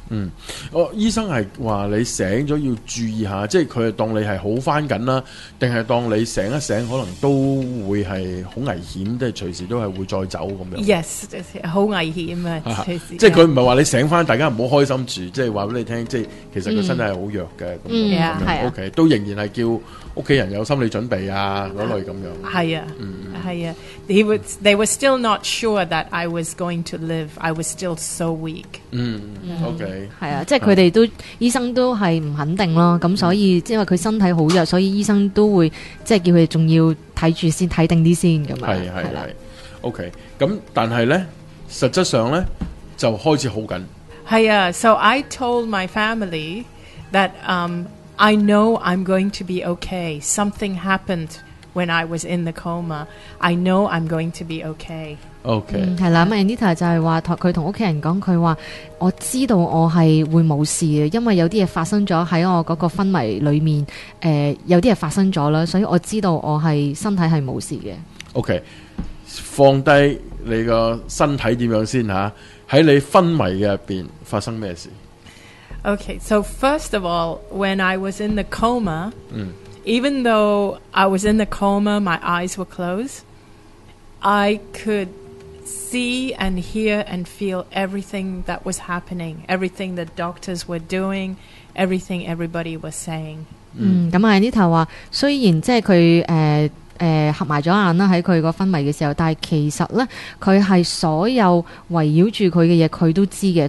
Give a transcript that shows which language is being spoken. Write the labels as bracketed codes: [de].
[yue] 嗯，我医生系话你醒咗要注意下，即系佢系当你系好翻紧啦，定系当你醒一醒可能都会系好危险，即系随时都系会再走咁样。 Yes， 好危险啊！即系佢唔系话你醒翻，大家唔好开心住，即系话俾你听，即系其实佢身体系好弱嘅。嗯，系啊，OK， 都仍然系叫屋企人有心理准备啊，嗰类咁样。系啊，系啊 [en] ，he was they were still not sure that I was going to live. I was still so weak. 嗯 ，OK， [yue] 系啊，即系佢哋都医生都系唔肯定咯，咁所以因为佢身体好弱，所以医生都会即系叫佢哋仲要睇住先，睇定啲先咁啊。系 ，OK， 咁但系咧，实质上咧就开始好紧。系啊 [en] ，So I told my family that I know I'm going to be okay. Something happened when I was in the coma. I know I'm going to be okay. OK， [yue] 系啦，咁 Anita 就系话佢同屋企人讲，佢话我知道我系会冇事嘅，因为有啲嘢发生咗喺我嗰个昏迷里面，有啲嘢发生咗啦，所以我知道我系身体系冇事嘅。 OK， 放低你个身体点样先吓，喺你昏迷嘅入边发生咩事 [en] ？OK， so first of all， when I was in the coma，even though I was in the coma， my eyes were closed， I could see and hear and feel everything that was happening， everything the doctors were doing， everything everybody was saying。 [yue] 咁啊 ，Anita 话虽然即系佢合埋咗眼啦，喺佢个昏迷嘅时候，但系其实咧，佢系所有围绕住佢嘅嘢，佢都知嘅。